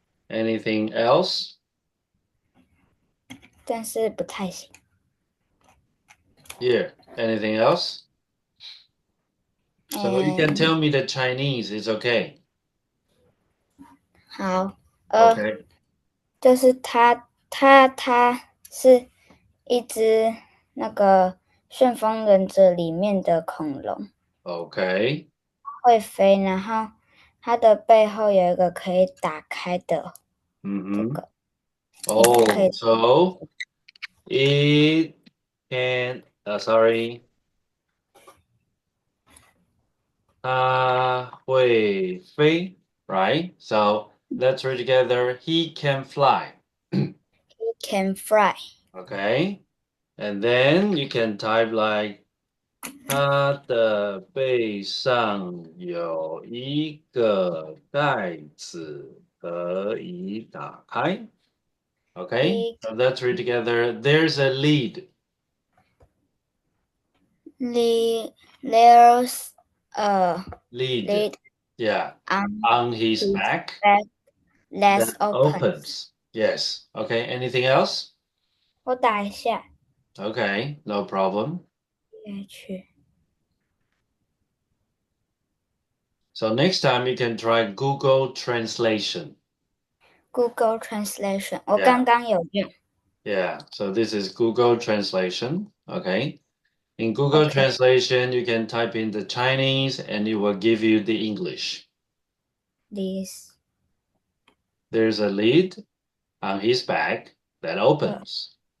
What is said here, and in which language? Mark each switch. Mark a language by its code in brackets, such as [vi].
[en] Anything else? [zh] 但是不太行。 [en] Here, anything else? So you can tell me the Chinese, it's okay. [zh] 好 [en] ，Okay. [zh] 就是它是一只那个旋风忍者里面的恐龙， [en] Okay. [zh] 会飞，然后它的背后有一个可以打开的这 [en] Mm-hmm. [zh] 个， [en] Oh, so it can, sorry. [zh] 它会飞, right? [en] So let's read together. He can fly. It can fly. Okay. And then you can type like [zh] 它的背上有一个盖子可以打开。 [en] Okay, so let's read together. There's a lead. There's a Lead. Yeah. on On his his back back that that opens. opens. Yes. Okay, anything else? [zh] 我打一下 [en] Okay, no problem. H So next time you can try Google Translation. [zh] Google Translation， 我刚刚有用。 [en] Yeah, so this is Google Translation. Okay. In Google Okay. Translation, you can type in the Chinese and it will give you the English. This There's a lead on his back that opens.